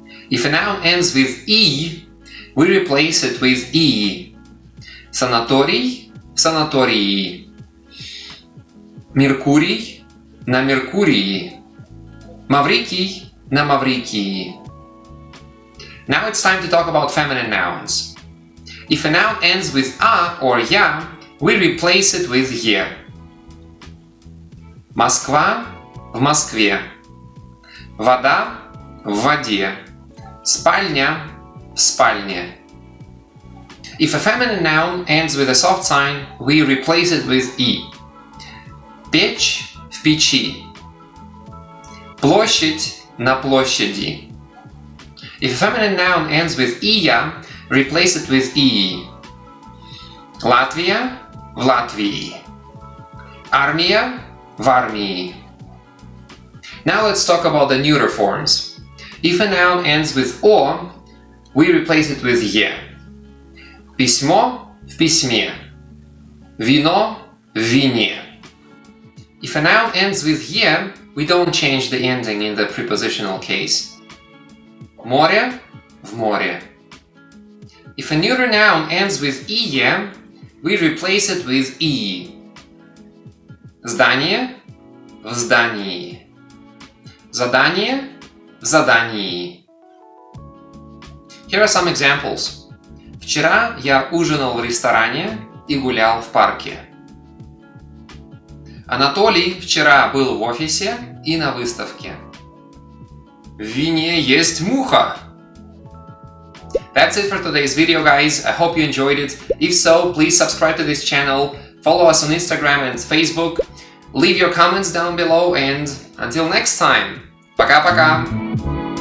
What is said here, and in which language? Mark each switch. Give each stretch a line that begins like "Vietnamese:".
English: If a noun ends with «и», we replace it with «и».
Russian: Санаторий в санатории, Меркурий на Меркурии, Маврикий на Маврикии.
English: Now it's time to talk about feminine nouns. If a noun ends with «а» or «я», we replace it with «е».
Russian: Москва в Москве, вода в воде, спальня в спальне.
English: If a feminine noun ends with a soft sign, we replace it with «и».
Russian: Печь в печи, площадь на площади.
English: If a feminine noun ends with «ия», replace it with «ии».
Russian: Латвия в Латвии, армия в армии.
English: Now let's talk about the neuter forms. If a noun ends with «о», we replace it with «е».
Russian: Письмо в письме, вино в вине.
English: If a noun ends with «е», we don't change the ending in the prepositional case.
Russian: Море в море.
English: If a neuter noun ends with «ие», we replace it with «ии».
Russian: Здание в здании, задание в задании.
English: Here are some examples.
Russian: Вчера я ужинал в ресторане и гулял в парке. Анатолий вчера был в офисе и на выставке. В вине есть муха.
English: That's it for today's video, guys. I hope you enjoyed it. If so, please subscribe to this channel, follow us on Instagram and Facebook, leave your comments down below, and until next time,
Russian: пока-пока!